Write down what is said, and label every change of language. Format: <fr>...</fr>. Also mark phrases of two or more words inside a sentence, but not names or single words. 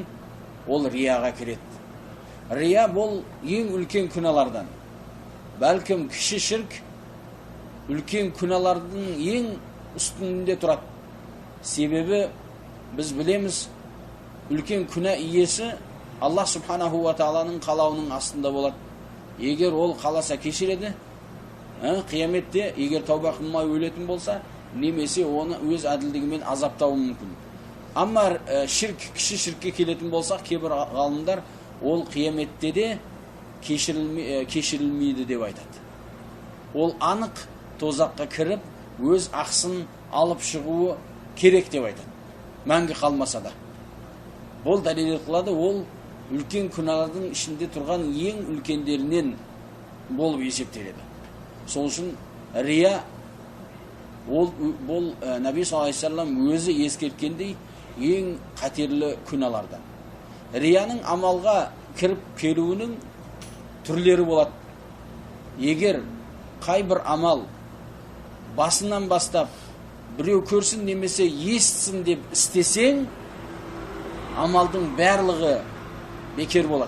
<kk>Ол рияға кіреді. Рия бұл ең үлкен күнәлардан. Бәлкім кіші ширк үлкен күнәлардың ең үстінде тұрады. Себебі біз білеміз, үлкен күнә иесі</kk> <ar>الله سبحانه وتعالى</ar> <kk>қалауының астында болады. Егер ол қаласа кешіреді, қияметте егер тәуба қылмай өлетін болса, немесе оны өз әділдігімен азаптауы мүмкін. Амма кіші ширкке келетін болсақ, кейбір ғалымдар ол қияметте де кешірілмейді деп айтады. Ол анық тозаққа кіріп, өз ақсын алып шығуы керек деп айтады. Мәңгі қалмаса да. Бұл дәлел қылады, ол үлкен күнәлардың ішінде тұрған ең үлкендерінен болып есептеледі. Сол үшін рия бұл Наби</kk> <ar>صلى الله عليه وسلم</ar> <kk>өзі ескерткендей ең қатерлі күнәлардан. Рияның амалға кіріп келуінің түрлері болады. Егер қай бір амал басынан бастап біреу көрсін немесе естісін деп істесең, амалдың барлығы бекер болады.</kk>